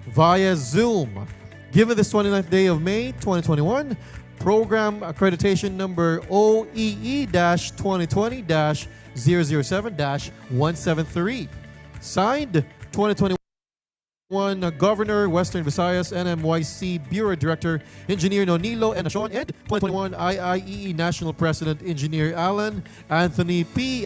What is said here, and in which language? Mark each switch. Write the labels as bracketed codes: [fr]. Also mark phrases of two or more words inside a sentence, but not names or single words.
[en] via Zoom. Given this 29th day of May 2021, program accreditation number OEE-2020-007-173. Signed 2021 Governor, Western Visayas, NMYC Bureau Director, Engineer Nonilo Enasyon, and 2021 IIEE National President, Engineer Alan Anthony P.